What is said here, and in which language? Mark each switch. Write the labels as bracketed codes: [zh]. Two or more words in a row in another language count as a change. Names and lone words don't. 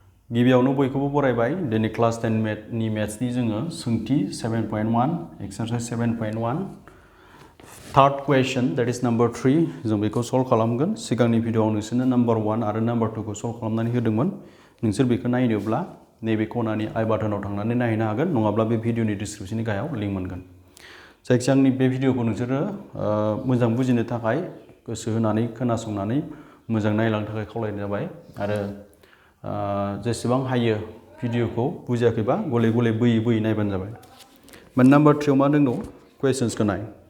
[brx] गिबियावनो बयखौबो बरायबाय दिनै क्लास 10 नि मैथ्सनि जोङो सोंथि 7.1 [en] exercise 7.1 third question that is number 3 [brx] जों बेखौ सल्व खालामगोन सिगांनि भिडियोआव नोंसोरनो नंबर 1 आरो नंबर 2 खौ सल्व खालामनानै होदोंमोन नोंसोर बेखौ नायनोब्ला नैबे खनानि आई बाटनाव थांनानै नायनो हागोन नङाब्ला बे भिडियोनि डिस्क्रिप्शननि गाहायाव लिंक मोनगोन जायखिजाया आंनि बे भिडियोखौ नोंसोरो मोजां बुजिनो थाखाय गोसो होनानै खोनासंनानै मोजां नायलांनो थाखाय खावलायनाय जाबाय आरो जेसेबां हायो भिडियोखौ बुजियाखैबा गले गले बोयै नायबानो जाबाय नम्बर 3 आव मा दङ क्वेश्चन्सखौ नाय